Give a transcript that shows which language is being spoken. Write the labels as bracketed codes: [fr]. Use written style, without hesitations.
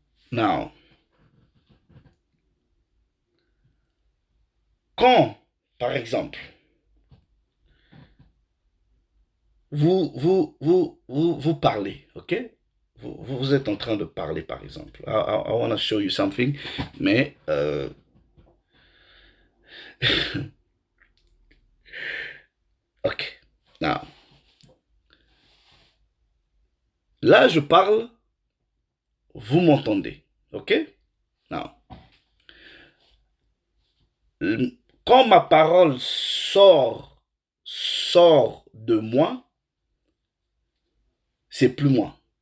[en] Now, [fr] quand, par exemple, vous parlez, ok? Vous êtes en train de parler, par exemple. [en] I want to show you something, [fr] mais ok. [en] Now, [fr] là, je parle, vous m'entendez, ok? [en] Now, [fr] quand ma parole sort de moi, c'est plus moi.